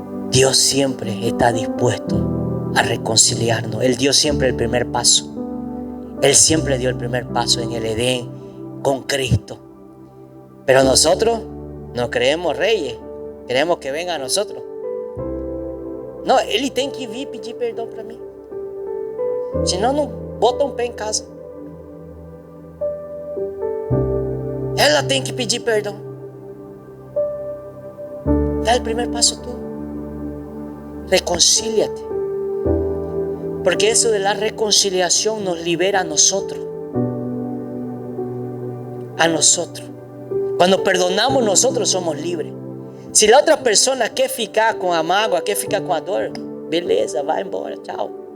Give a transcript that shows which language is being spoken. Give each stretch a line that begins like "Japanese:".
Spanish: Dios siempre está dispuesto a reconciliarnos. Él dio siempre el primer paso. Él siempre dio el primer paso en el Edén con Cristo. Pero nosotros no creemos reyes. Queremos que venga a nosotros.
Portuguese: No, ele tem que vir pedir perdão para mim. Senão não bota pé em casa. Ela tem que pedir perdão. Dá o primeiro passo tú.
Spanish: Reconcíliate. Porque eso de la reconciliación nos libera a nosotros. A nosotros. Cuando perdonamos, nosotros somos libres.
Portuguese: Se a outra pessoa quer ficar com a mágoa, quer ficar com a dor, beleza, vai embora, tchau.